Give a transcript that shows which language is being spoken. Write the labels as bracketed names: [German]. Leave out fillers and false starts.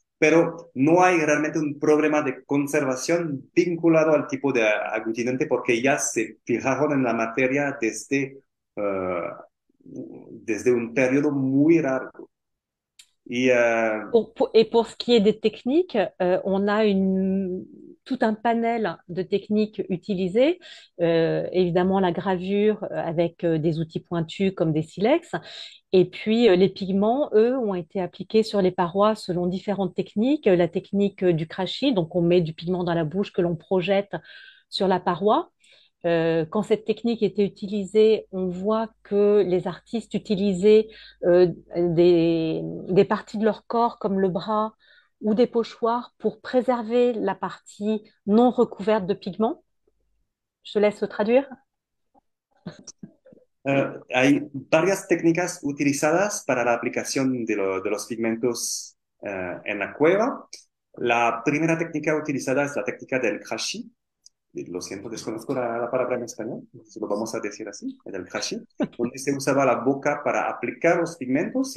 [Spanish] Pero no hay realmente un problema de conservación vinculado al tipo de aglutinante porque ya se fijaron en la materia desde un periodo muy largo. Y, [French] Et pour ce qui est des techniques, on a tout un panel de techniques utilisées. Évidemment, la gravure avec des outils pointus comme des silex. Et puis, les pigments, eux, ont été appliqués sur les parois selon différentes techniques. La technique du krashi, donc on met du pigment dans la bouche que l'on projette sur la paroi. Quand cette technique était utilisée, on voit que les artistes utilisaient des parties de leur corps comme le bras ou des pochoirs pour préserver la partie non recouverte de pigments. Je te laisse traduire. [Spanish] Hay varias técnicas utilizadas para la aplicación de los pigmentos en la cueva. La primera técnica utilizada es la técnica del krashi. Lo siento, desconozco la palabra en español, lo vamos a decir así, el hashi, donde se usaba la boca para aplicar los pigmentos.